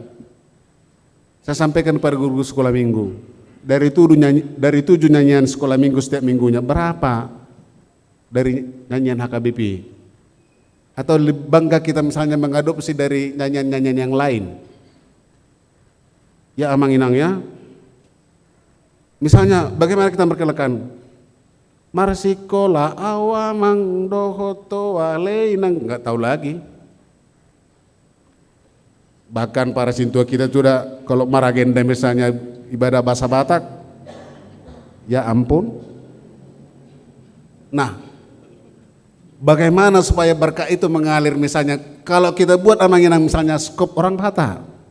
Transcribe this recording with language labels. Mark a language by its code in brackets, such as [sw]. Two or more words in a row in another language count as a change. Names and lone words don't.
[id] Saya sampaikan pada guru sekolah minggu, dari 7 nyanyian sekolah minggu setiap minggunya, berapa dari nyanyian HKBP? Atau bangga kita misalnya mengadopsi dari nyanyian-nyanyian yang lain? Ya amang-inang ya. Misalnya bagaimana kita memperkenalkan [bbc] Marsikola awamang dohoto waleinang, [id] nggak tahu lagi. Bahkan para sintua kita sudah kalau maragenda misalnya ibadah bahasa Batak, ya ampun. Nah, bagaimana supaya berkah itu mengalir misalnya kalau kita buat amanginang misalnya skop orang Batak.